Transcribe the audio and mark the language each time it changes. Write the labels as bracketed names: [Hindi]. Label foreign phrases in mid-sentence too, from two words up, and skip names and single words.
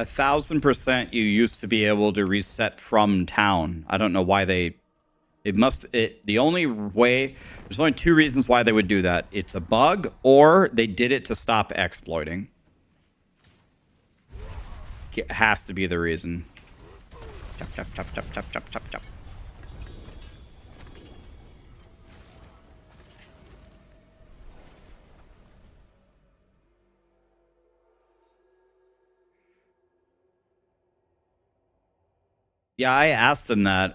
[English] 1000% you used to be able to reset from town. I don't know why they... the only way... There's only two reasons why they would do that. It's a bug, or they did it to stop exploiting. It has to be the reason. Chop, chop, chop, chop, chop, chop, chop, chop. Yeah, I asked them that.